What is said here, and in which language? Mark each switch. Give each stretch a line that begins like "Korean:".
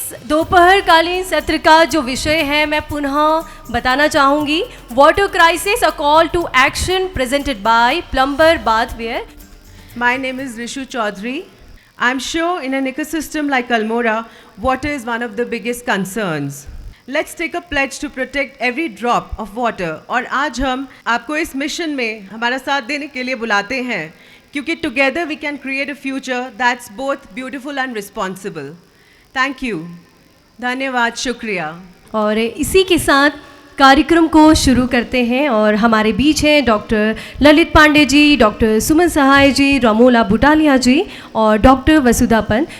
Hindi: दोपहरकालीन सत्र का जो विषय है मैं पुनः बताना चाहूँगी,
English: Water crisis a call to action, presented by plumber bathware. My name is Rishu Chaudhary. I'm sure in an ecosystem like Almora, water is one of the biggest concerns. Let's take a pledge to protect every drop of water.
Hindi: और आज हम आपको इस mission में हमारा साथ देने के लिए बुलाते हैं, क्योंकि
English: together we can create a future that's both beautiful and responsible. Thank you.
Hindi: धन्यवाद, शुक्रिया। और इसी के साथ कार्यक्रम को शुरू करते हैं और हमारे बीच हैं डॉक्टर ललित पांडे जी, डॉक्टर सुमन सहाय जी, रमोला बुटालिया जी और डॉक्टर वसुधापन।